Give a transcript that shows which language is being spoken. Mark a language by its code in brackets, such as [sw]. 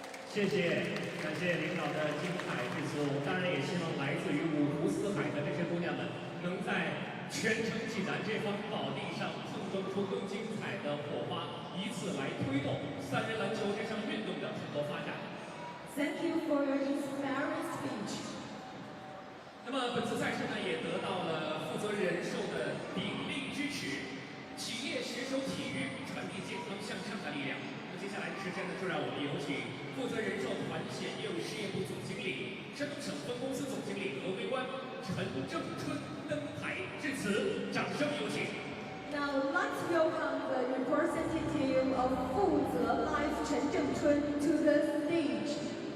[zh] 谢谢，感谢领导的精彩致辞。我们当然也希望来自于五湖四海的这些姑娘们，能在全城济南这方宝地上碰撞出更精彩的火花，以此来推动三人篮球这项运动的蓬勃发展。 [en] Thank you for your inspiring speech. [zh] 那么本次赛事呢，也得到了负责人寿的鼎力支持，企业携手体育，传递健康向上的力量。那么接下来的时间呢，就让我们有请负责人寿团险业务事业部总经理、山东省分公司总经理合规官陈正春登台致辞，掌声有请。 [en] Now let's welcome the representative of 负责 Life 陈正春 to the stage.